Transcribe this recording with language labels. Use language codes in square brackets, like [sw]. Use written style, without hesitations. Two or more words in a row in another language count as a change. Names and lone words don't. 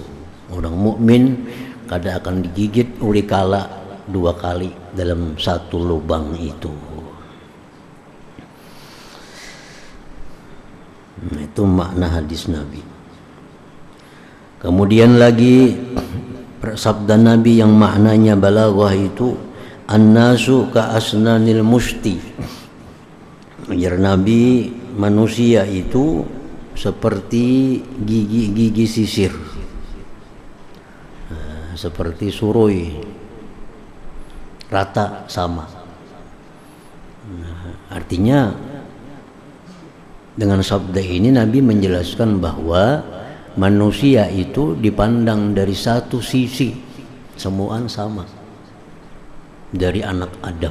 [bjn] Orang mukmin kada akan digigit uli kala dua kali dalam satu lubang itu. [id] Nah, itu makna hadis Nabi. Kemudian lagi sabda Nabi yang maknanya balaghah itu [ar] الناس كأسنان المشط. [bjn] Ujar Nabi, [id] manusia itu seperti gigi-gigi sisir, seperti surui, rata sama. Nah, artinya dengan sabda ini Nabi menjelaskan bahwa manusia itu dipandang dari satu sisi, semuaan sama, dari anak Adam.